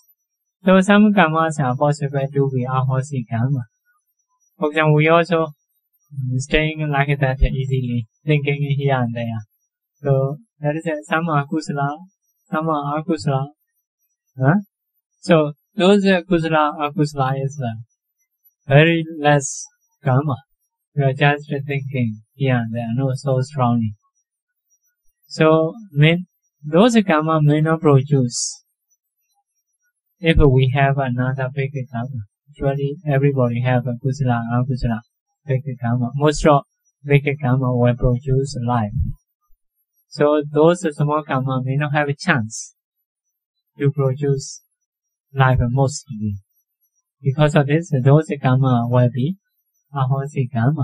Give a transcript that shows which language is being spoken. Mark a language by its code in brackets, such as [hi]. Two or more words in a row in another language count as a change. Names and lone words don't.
[en] So some karmas are possible to be [pi] ahosi karma. [en] For example, we also staying like that easily, thinking here and there. So that is some are kusala, some are akusala. So those [pi] kusala, akusala [en] is very less karma. We are just thinking here and there, not so strongly. So those karma may not produce if we have another big karma. Actually, everybody have a [pi] kusala, akusala, [en] big karma. Most of big karma will produce life. So those small karma may not have a chance to produce life mostly. Because of this, those karma will be [pi] ahosi karma.